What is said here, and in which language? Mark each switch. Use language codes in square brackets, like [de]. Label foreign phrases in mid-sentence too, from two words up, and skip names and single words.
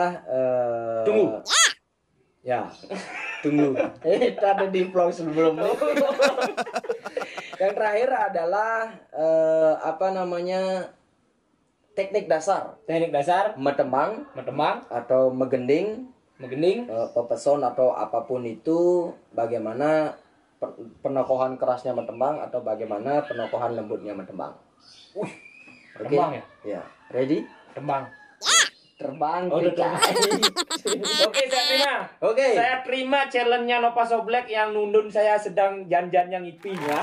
[id] Tunggu. Ya. Tunggu. Itu ada di vlog sebelumnya. Yang terakhir adalah apa namanya? Teknik dasar. Teknik dasar Metembang atau atau megending, menggending. pepesona atau apapun itu, bagaimana penokohan kerasnya Metembang atau bagaimana penokohan lembutnya Metembang. Oke. Tembang ya? Ya, ready? Tembang. Terbang. Oh, udah terbang. Oke, saya terima. Oke. Saya terima challenge-nya Nova Soblek yang nundun saya sedang jan-jan yang itu ya.